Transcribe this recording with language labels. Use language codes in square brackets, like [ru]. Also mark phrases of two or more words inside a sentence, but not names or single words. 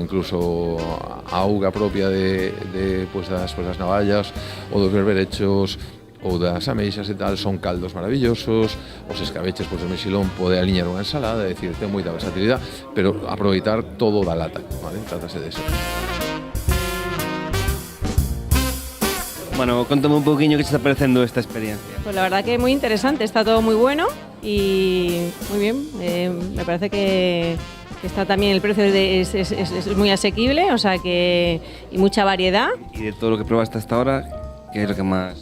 [gl] Incluso a auga propia das navallas ou dos berberechos ou das ameixas e tal, son caldos maravillosos, os escabeches do mexilón pode aliñar unha ensalada, é dicir, ten moita versatilidade, pero aproveitar todo da lata, vale? Trátase de eso. [es] Bueno, cuéntame un poquinho qué te está pareciendo esta experiencia. Pues la verdad que muy interesante, está todo muy bueno y muy bien. Me parece que está también el precio es muy asequible, o sea que y mucha variedad. Y de todo lo que probaste hasta ahora, ¿qué es lo que más?